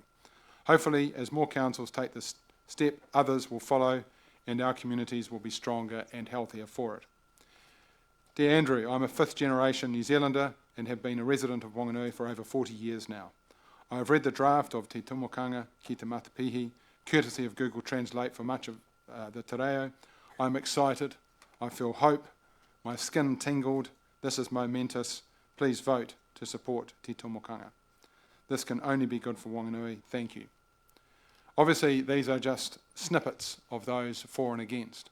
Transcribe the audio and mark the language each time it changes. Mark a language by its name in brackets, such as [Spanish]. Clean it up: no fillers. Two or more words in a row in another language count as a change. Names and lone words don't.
[English] Hopefully, as more councils take this step, others will follow and our communities will be stronger and healthier for it. Dear Andrew, I'm a fifth-generation New Zealander and have been a resident of Whanganui for over 40 years now. I have read the draft of Te Tomokanga ki te Matapihi, courtesy of Google Translate for much of the [Māori] te reo. [English] I'm excited. I feel hope. My skin tingled. This is momentous. Please vote to support Te Tomokanga. This can only be good for Whanganui. Thank you. Obviously, these are just snippets of those for and against.